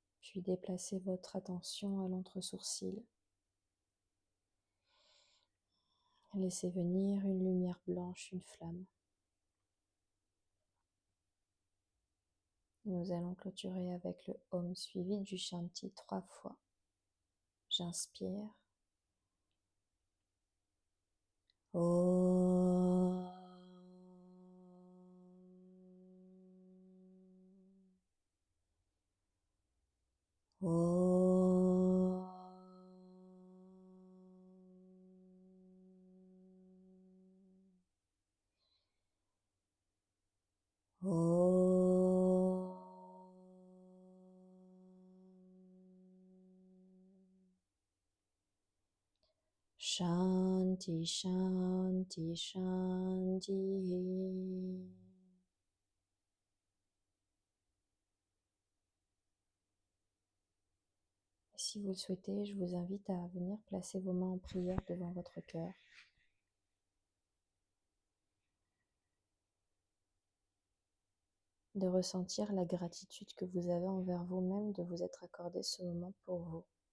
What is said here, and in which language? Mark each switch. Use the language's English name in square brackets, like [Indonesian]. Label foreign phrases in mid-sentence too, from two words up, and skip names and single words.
[French] Puis déplacez votre attention à l'entre-sourcil. Laissez venir une lumière blanche, une flamme. Nous allons clôturer avec le Om suivi du Shanti 3 fois. J'inspire. [Sanskrit] Om. Om. Om. Shanti, Shanti, Shanti. [French] Si vous le souhaitez, je vous invite à venir placer vos mains en prière devant votre cœur. De ressentir la gratitude que vous avez envers vous-même de vous être accordé ce moment pour vous.